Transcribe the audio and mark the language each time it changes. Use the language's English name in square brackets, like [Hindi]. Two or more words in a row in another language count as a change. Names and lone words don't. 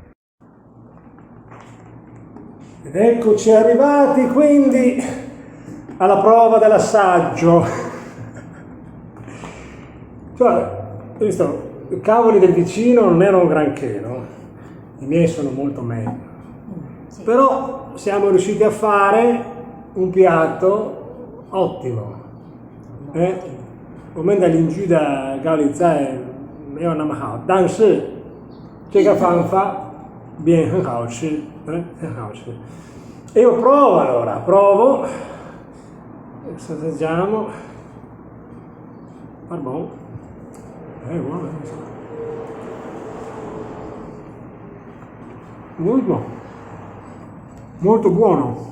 [Italian] Ed eccoci arrivati quindi alla prova dell'assaggio. Cioè, hai visto, i cavoli del vicino non erano un granché, no? I miei sono molto meglio. Sì. Però siamo riusciti a fare un piatto ottimo. [Chinese] 我们的邻居的高丽菜没有那么好，但是这个方法很好吃，很好吃。 [Italian] E io provo allora, provo, assaggiamo. Buono. Buono. Molto buono.